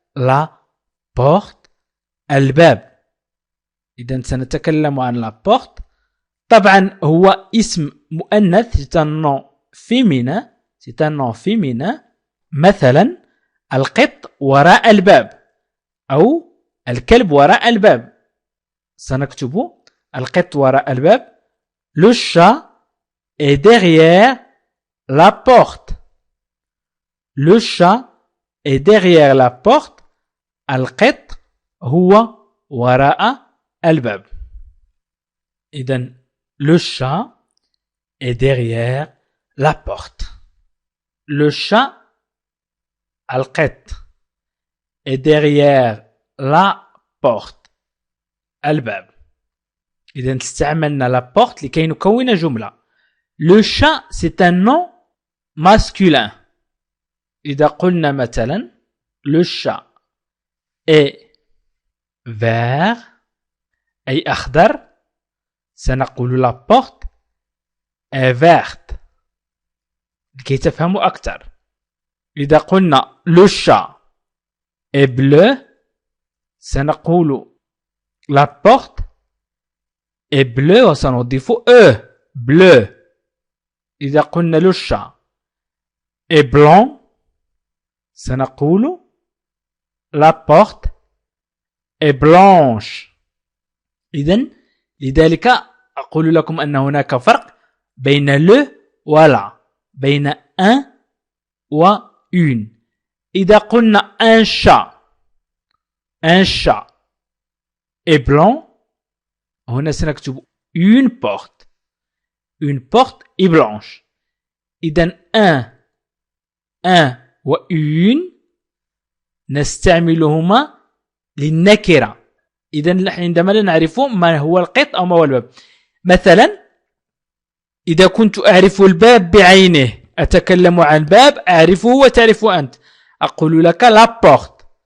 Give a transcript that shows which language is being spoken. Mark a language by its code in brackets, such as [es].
[ar] لا بورت الباب. إذن سنتكلم عن لا بورت. طبعا هو اسم مؤنث [fr] c'est un nom féminin. c'est un nom féminin. [ar] مثلا القط وراء الباب أو الكلب وراء الباب. سنكتب القط وراء الباب. [fr] le chat est derrière la porte. le chat est derrière la porte. [ar] القط هو وراء الباب. [fr] إذن le chat est derrière la porte. le chat القط est derrière la porte الباب. [ar] إذن استعملنا la porte لكي نكون جملة. [fr] le chat c'est un nom masculin. [ar] إذا قلنا مثلا [fr] le chat est vert [ar] أي أخضر سنقول [fr] la porte est verte [ar] لكي تفهموا أكثر. إذا قلنا [fr] le chat est bleu [ar] سنقول [fr] la porte est bleue [ar] وسنضيف bleu. [fr] إذا قلنا le chat est blanc سنقول la porte est blanche. [ar] إذن لذلك أقول لكم أن هناك فرق بين le ولا بين un و une. [fr] إذا قلنا un chat est blanc [ar] هنا سنكتب [fr] une porte est blanche. [ar] إذن un و une نستعملهما للنكرة. إذن عندما لا نعرف ما هو القط أو ما هو الباب. مثلا إذا كنت أعرف الباب بعينه أتكلم عن باب أعرفه وتعرفه أنت أقول لك لا بورت.